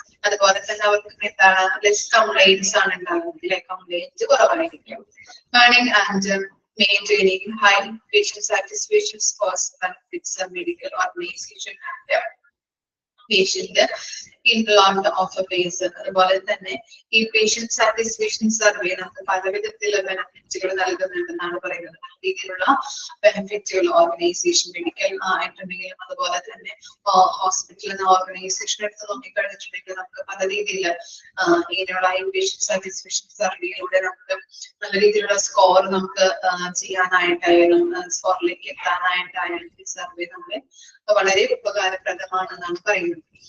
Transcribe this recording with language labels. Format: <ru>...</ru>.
<ml>അതുപോലെ തന്നെ അവർക്ക് എന്താണ് ലെസ് കംപ്ലൈന്റ്സ് ആണ് ഉണ്ടാകുന്നത്, കംപ്ലൈന്റ് കുറവായിരിക്കും.</ml> <en>And maintaining high patient satisfaction scores benefits a medical organization and patient involved of a patient.</en> <ml>അതുപോലെ തന്നെ ഈ പേഷ്യന്റ് സാറ്റിസ്ഫാക്ഷൻ സർവേ നമുക്ക് പല വിധത്തിലുള്ള ബെനിഫിറ്റുകൾ നൽകുന്നുണ്ടെന്നാണ് പറയുന്നത്. രീതിയിലുള്ള ബെനിഫിറ്റുകൾ ഓർഗനൈസേഷൻ, മെഡിക്കൽ ആയിട്ടുണ്ടെങ്കിലും അതുപോലെ തന്നെ ഹോസ്പിറ്റൽ എന്ന ഓർഗനൈസേഷൻ എടുത്ത് നോക്കിക്കഴിഞ്ഞിട്ടുണ്ടെങ്കിൽ നമുക്ക് പല രീതിയിൽ ഇങ്ങനെയുള്ള ഈ പേഷ്യന്റ് സാറ്റിസ്ഫാക്ഷൻ സർവേയിലൂടെ നമുക്ക് നല്ല രീതിയിലുള്ള സ്കോർ നമുക്ക് ചെയ്യാനായിട്ടായാലും സ്കോറിലേക്ക് എത്താനായിട്ടായാലും ഈ സർവേ നമ്മളെ വളരെ ഉപകാരപ്രദമാണെന്നാണ് പറയുന്നത്.</ml>